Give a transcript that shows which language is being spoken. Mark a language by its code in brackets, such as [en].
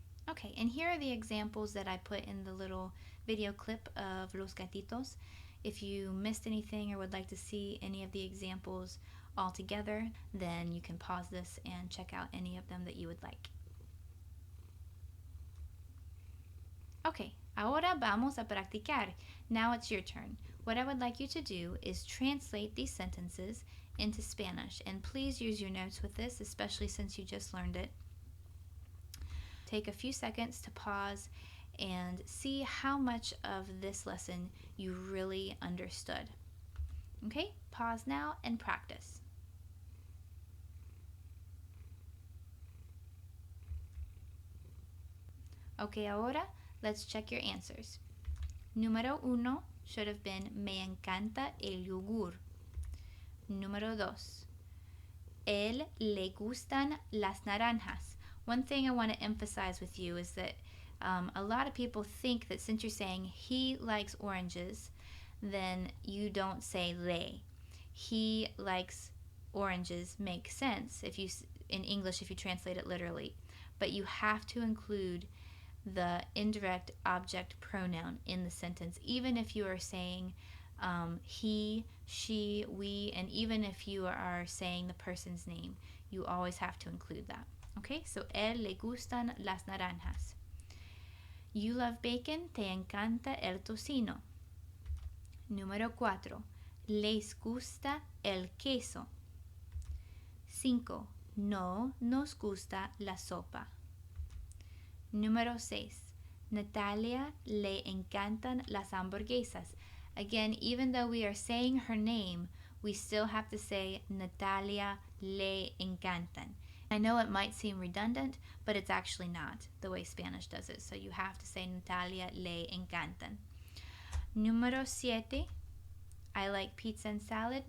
[en] Okay, and here are the examples that I put in the little video clip of Los Gatitos. If you missed anything or would like to see any of the examples all together, then you can pause this and check out any of them that you would like. [es] Okay, ahora vamos a practicar. [en] Now it's your turn. What I would like you to do is translate these sentences into Spanish, and please use your notes with this, especially since you just learned it. Take a few seconds to pause and see how much of this lesson you really understood. Okay, pause now and practice. Okay, ahora let's check your answers. Número 1 should have been Me encanta el yogur. [es] Número 2, Él le gustan las naranjas. [en] One thing I want to emphasize with you is that a lot of people think that since you're saying he likes oranges, then you don't say le. He likes oranges makes sense if you in English if you translate it literally, but you have to include the indirect object pronoun in the sentence, even if you are saying he, she, we, and even if you are saying the person's name, you always have to include that. [es] Okay, so él le gustan las naranjas. You love bacon, te encanta el tocino. Número 4, les gusta el queso. 5, no nos gusta la sopa. Número 6, Natalia le encantan las hamburguesas. [en] Again, even though we are saying her name, we still have to say Natalia le encantan. I know it might seem redundant, but it's actually not the way Spanish does it. So you have to say Natalia le encantan. Número 7, I like pizza and salad.